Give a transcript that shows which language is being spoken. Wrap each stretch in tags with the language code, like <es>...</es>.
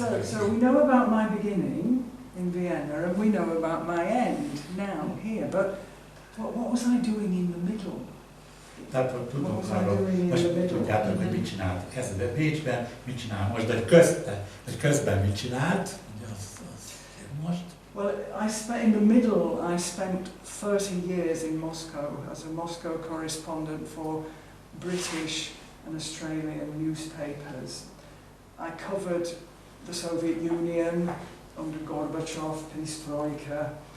<en>So we know about my beginning in Vienna, and we know about my end now here, but what was I doing in the middle?</en> <hu>Tehát tudunk arról, most tudjátok, hogy mit csinált kezdetben Bécsben, mit csinál most, de hogy közben mit csinált, ugye az most.</hu> <en>Well, in the middle, I spent 30 years in Moscow as a Moscow correspondent for British and Australian newspapers. I covered the Soviet Union under Gorbachev, perestroika.</en>